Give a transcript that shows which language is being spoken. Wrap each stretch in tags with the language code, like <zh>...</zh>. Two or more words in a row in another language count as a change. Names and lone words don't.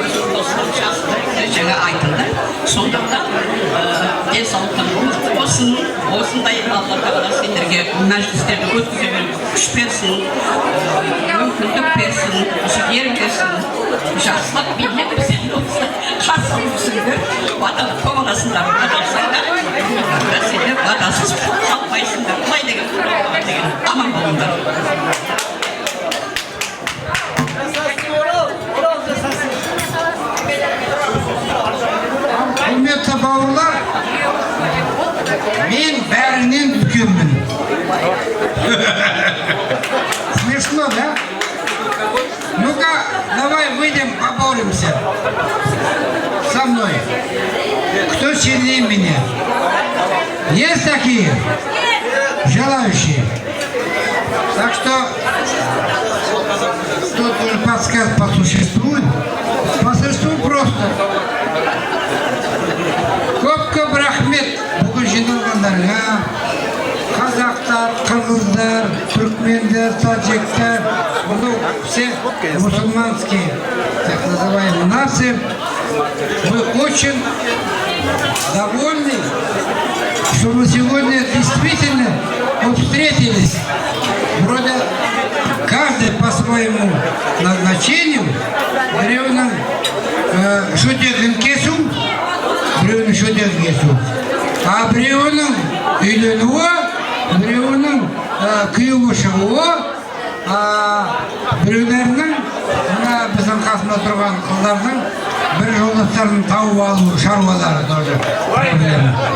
<kk>өзінің досының жақсы жаңа айтылды сондықтан денсаулықтан мықты болсын осындай алла тағала сендерге мәжілістерді өткізе беріп күш берсін мүмкіндік берсін жігер берсін жақсылық билік бізден болсын қарсы болсыңдар бата боласыңдар батасыңдар сендер батасыз қалмайсыңдар былай деген аман болыңдар. Құрметті бауырлар, мен бәрінен үлкенмін.</kk> <ru>Смешно, да? Ну-ка, давай выйдем, поборемся. Со мной. Кто сильнее меня? Есть такие? Желающие? Так что тут уже подсказ по существу. По существу просто.</ru> <kk>Көп рахмет бүгін жиналғандарға, қазақтар, қырғыздар, түркмендер, таджиктар,</kk> <ru>все мусульманские, так называемые нации. Мы очень довольны, что мы сегодня действительно встретились. Вроде каждый по своему назначению,</ru> <kk>біреуінің шөтегін кесу, біреуінің шөтегін кесу, а біреуінің үйленуі, біреуінің күйеуі шығуы, біреулерінің біздің қасында тұрған қыздардың бір жолдастарын тауып алу шаруалары</kk> <ru>тоже проблема.</ru>